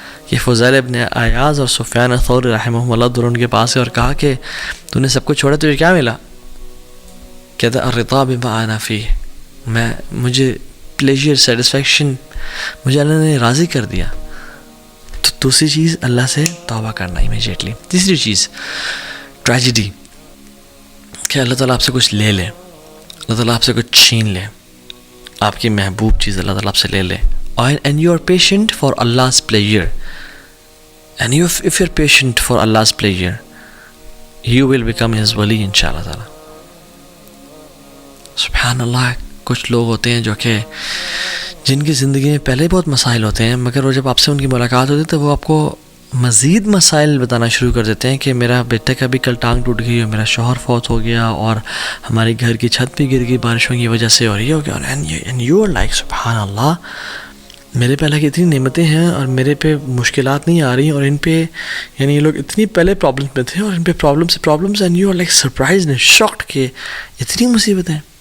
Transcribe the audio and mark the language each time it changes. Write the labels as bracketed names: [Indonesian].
[Urdu] یہ فضیل ابن عیاض اور سفیان الثوری رحمہ اللہ دونوں ان کے پاس گئے اور کہا کہ تو نے سب کچھ چھوڑا، تجھے کیا ملا؟ کہتا [Arabic] الرضا بما انا فیہ، [Urdu] مجھے پلیجر، سیٹسفیکشن مجھے اللہ نے راضی کر دیا. تو دوسری چیز اللہ سے توبہ کرنا امیجیٹلی. تیسری چیز ٹریجڈی، کہ اللہ تعالیٰ آپ سے کچھ لے لے، اللہ تعالیٰ آپ سے کچھ چھین لے، آپ کی محبوب چیز اللہ تعالیٰ آپ سے لے لے. [English] And you are patient for Allah's pleasure. And if you're patient for Allah's pleasure, you will become His wali inshallah ta'ala. Subhanallah. [Urdu] کچھ لوگ ہوتے ہیں جو کہ جن کی زندگی میں پہلے بہت مسائل ہوتے ہیں، مگر وہ جب آپ سے ان کی ملاقات ہوتی ہے تو وہ آپ کو مزید مسائل بتانا شروع کر دیتے ہیں کہ میرا بیٹے کا بھی کل ٹانگ ٹوٹ گئی اور میرا شوہر فوت ہو گیا اور ہماری گھر کی چھت بھی گر گئی بارشوں کی وجہ سے، اور یہ ہو گیا، [English] and you are like [Urdu] سبحان اللہ، میرے پہ اللہ کی اتنی نعمتیں ہیں اور میرے پہ مشکلات نہیں آ رہی، اور ان پہ یعنی یہ لوگ اتنی پہلے پرابلمس میں تھے اور ان پہ problems [English] and you are like surprised and shocked [Urdu] کہ اتنی مصیبتیں.